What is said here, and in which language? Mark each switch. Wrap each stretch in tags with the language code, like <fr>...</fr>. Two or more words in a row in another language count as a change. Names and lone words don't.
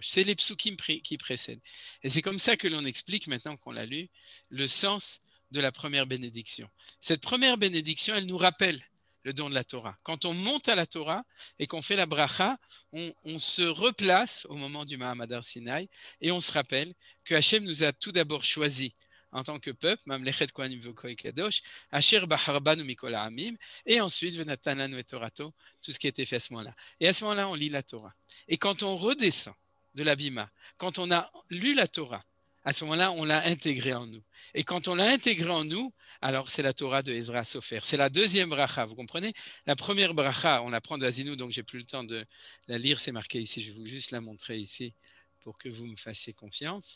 <fr>C'est les psukim qui précèdent. Et c'est comme ça que l'on explique, maintenant qu'on l'a lu, le sens de la première bénédiction. Cette première bénédiction, elle nous rappelle le don de la Torah. Quand on monte à la Torah et qu'on fait la bracha, on se replace au moment du</fr> <he>מעמד הר סיני</he> <fr>et on se rappelle que Hachem nous a tout d'abord choisis en tant que peuple,</fr> <he>ממלכת כהנים וגוי קדוש, אשר בחר בנו מכל העמים,</he> <fr>et ensuite</fr> <he>ונתן לנו את תורתו,</he> <fr>tout ce qui a été fait à ce moment-là. Et à ce moment-là, on lit la Torah. Et quand on redescend de la Bima, quand on a lu la Torah, à ce moment-là, on l'a intégrée en nous. Et quand on l'a intégrée en nous, alors c'est la Torah de Ezra Sofer. C'est la deuxième bracha, vous comprenez? La première bracha, on l'apprend de Azinu, donc j'ai plus le temps de la lire, c'est marqué ici, je vais vous juste la montrer ici pour que vous me fassiez confiance.</fr>